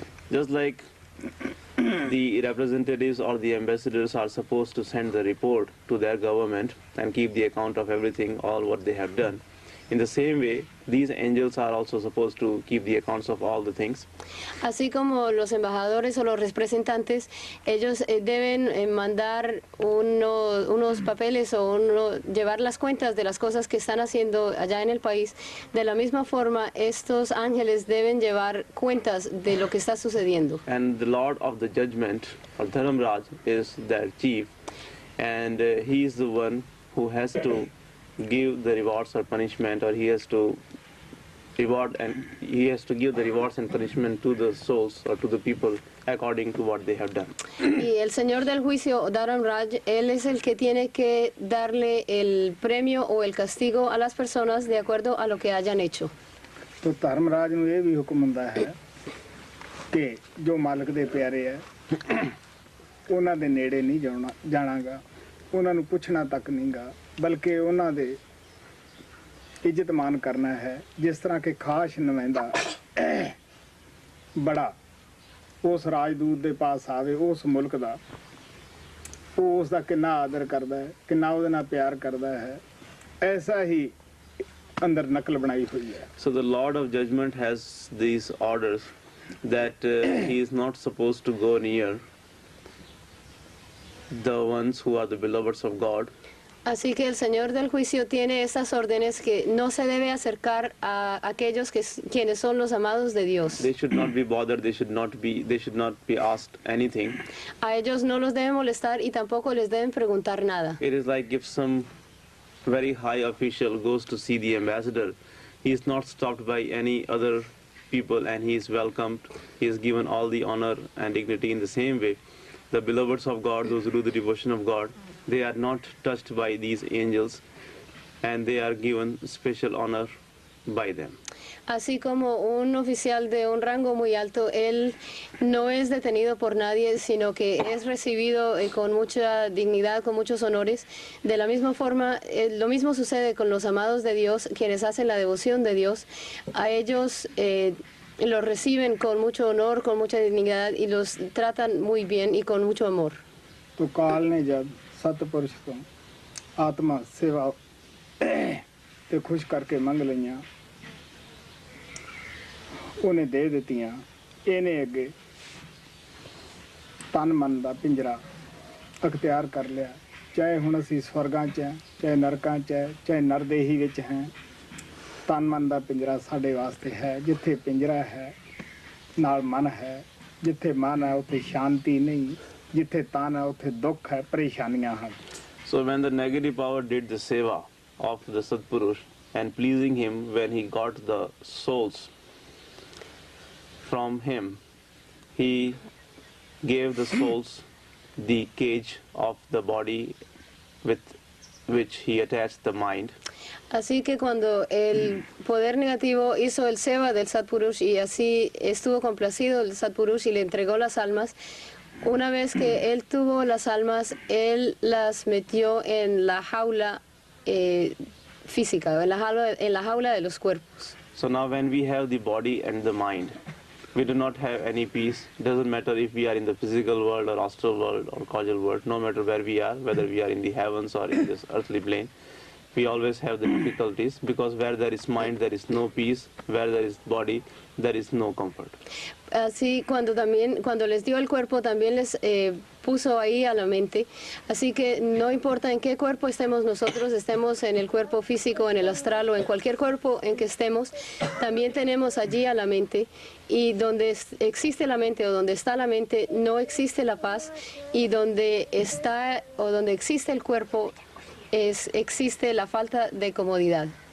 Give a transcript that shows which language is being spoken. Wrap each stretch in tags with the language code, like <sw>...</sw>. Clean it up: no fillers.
<en>Just like the representatives or the ambassadors are supposed to send the report to their government and keep the account of everything, all what they have done. In the same way, these angels are also supposed to keep the accounts of all the things.</en> <es>Así como los embajadores o los representantes, ellos deben mandar unos papeles o llevar las cuentas de las cosas que están haciendo allá en el país. De la misma forma, estos ángeles deben llevar cuentas de lo que está sucediendo.</es> <en>And the Lord of the Judgment, or Dharamraj, is their chief, and he is the one who has to give the rewards or punishment, or he has to give the rewards and punishment to the souls or to the people according to what they have done.</en> <es>Y el Señor del Juicio, Dharam Raj, él es el que tiene que darle el premio o el castigo a las personas de acuerdo a lo que hayan hecho.</es> <pa>ਤੋ ਧਰਮਰਾਜ ਨੂੰ ਇਹ ਵੀ ਹੁਕਮ ਹੁੰਦਾ ਹੈ ਕਿ ਜੋ ਮਾਲਕ ਦੇ ਪਿਆਰੇ ਹੈ ਉਹਨਾਂ ਦੇ ਨੇੜੇ ਨਹੀਂ ਜਾਣਾਗਾ ਉਹਨਾਂ ਨੂੰ ਪੁੱਛਣਾ ਤੱਕ ਨਹੀਂਗਾ ਬਲਕਿ ਉਹਨਾਂ ਦੇ ਇੱਜ਼ਤ ਮਾਨ ਕਰਨਾ ਹੈ ਜਿਸ ਤਰ੍ਹਾਂ ਕਿ ਖਾਸ ਨੁਮਾਇੰਦਾ ਬੜਾ ਉਸ ਰਾਜਦੂਤ ਦੇ ਪਾਸ ਆਵੇ ਉਸ ਮੁਲਕ ਦਾ ਉਹ ਉਸ ਦਾ ਕਿੰਨਾ ਆਦਰ ਕਰਦਾ ਹੈ ਕਿੰਨਾ ਉਹਦੇ ਨਾਲ ਪਿਆਰ ਕਰਦਾ ਹੈ ਐਸਾ ਹੀ ਅੰਦਰ ਨਕਲ ਬਣਾਈ ਹੋਈ ਹੈ</pa> <en>So the Lord of Judgment has these orders that he is not supposed to go near the ones who are the beloveds of God.</en> <es>Así que el Señor del Juicio tiene estas órdenes que no se debe acercar a aquellos quienes son los amados de Dios.</es> <en>They should not be bothered. They should not be asked anything.</en> <es>A ellos no los deben molestar y tampoco les deben preguntar nada.</es> <en>It is like if some very high official goes to see the ambassador, he is not stopped by any other people and he is welcomed. He is given all the honor and dignity. In the same way, the beloveds of God, those who do the devotion of God, they are not touched by these angels and they are given special honor by them.</en> <es>Así como un oficial de un rango muy alto, él no es detenido por nadie, sino que es recibido con mucha dignidad, con muchos honores. De la misma forma, lo mismo sucede con los amados de Dios, quienes hacen la devoción de Dios. A ellos los reciben con mucho honor, con mucha dignidad y los tratan muy bien y con mucho amor.</es> <pa>तो काल ने जब सतपुरुष को आत्मा सेवा ते खुश करके मंग लईयां ਉਹਨੇ ਦੇ ਦਿੱਤੀਆਂ ਇਹਨੇ ਅੱਗੇ ਤਨ ਮਨ ਦਾ ਪਿੰਜਰਾ ਅਖਤਿਆਰ ਕਰ ਲਿਆ ਚਾਹੇ ਹੁਣ ਅਸੀਂ ਸਵਰਗਾਂ 'ਚ ਹੈ ਚਾਹੇ ਨਰਕਾਂ 'ਚ ਹੈ ਚਾਹੇ ਨਰਦੇਹੀ ਵਿੱਚ ਹੈ ਤਨ ਮਨ ਦਾ ਪਿੰਜਰਾ ਸਾਡੇ ਵਾਸਤੇ ਹੈ ਜਿੱਥੇ ਪਿੰਜਰਾ ਹੈ ਨਾਲ ਮਨ ਹੈ ਜਿੱਥੇ ਮਨ ਹੈ ਉੱਥੇ ਸ਼ਾਂਤੀ ਨਹੀਂ ਜਿੱਥੇ ਤਨ ਹੈ ਉੱਥੇ ਦੁੱਖ ਹੈ ਪਰੇਸ਼ਾਨੀਆਂ ਹਨ</pa> <en>So when the negative power did the seva of the Satpurush and pleasing him when he got the souls from him, he gave the souls the cage of the body with which he attached the mind,</en> <es>Así que cuando el poder negativo hizo el seva del Satpurush y así estuvo complacido el Satpurush y le entregó las almas, una vez que él tuvo las almas, él las metió en la jaula física, en la jaula de los cuerpos.</es> <en>so now when we have the body and the mind, we do not have any peace. Doesn't matter if we are in the physical world or astral world or causal world, no matter where we are, whether we are in the heavens or in this earthly plane, we always have the difficulties, because where there is mind, there is no peace. Where there is body, there is no comfort.</en> <es>Así cuando les dio el cuerpo también les puso ahí a la mente. Así que no importa en qué cuerpo estemos nosotros, estemos en el cuerpo físico, en el astral o en cualquier cuerpo en que estemos, también tenemos allí a la mente. Y donde existe la mente o donde está la mente no existe la paz, y donde está o donde existe el cuerpo existe la falta de comodidad.</es>